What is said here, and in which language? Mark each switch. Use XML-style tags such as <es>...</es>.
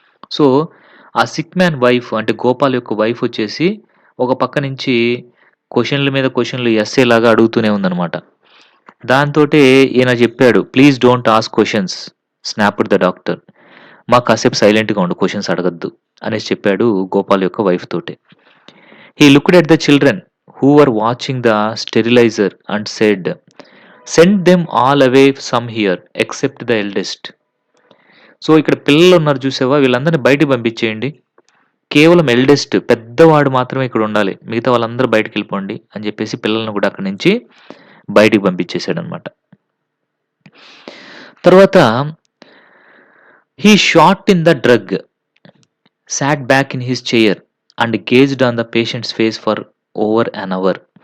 <te>So, ఆ sick man wife అంటే గోపాల్ యొక్క వైఫ్ వచ్చేసి ఒక పక్క నుంచి క్వెషన్‌ల మీద క్వెషన్‌లు ఎస్సే లాగా అడుగుతూనే ఉందనమాట. దాంతోటే ఈయన జెప్పాడు.</te> <en>"Please don't ask questions" snapped the doctor.</en> <te>కాసేపు సైలెంట్‌గా ఉండు క్వెషన్స్ అడగొద్దు అనేసి చెప్పాడు గోపాల్ యొక్క వైఫ్ తోటి.</te> <en>He looked at the children who were watching the sterilizer and said, "Send them all away from here except the eldest."</en> <te>So, ఇక్కడ పిల్లలున్నారు చూసావా? వీళ్ళందరిని బయటికి పంపించేయండి. కేవలం ఎల్డెస్ట్ పెద్దవాడు మాత్రమే ఇక్కడుండాలి. మిగతా వాళ్ళందరూ బయటికెళ్ళిపోండి అని జెప్పేసి పిల్లల్ని గూడా అక్కడి నుంచి బయటికి పంపించేసాడనమాట.</te> <en>తర్వాత he shot in the drug, sat back in his chair and gazed on the patient's face for over an hour.</en>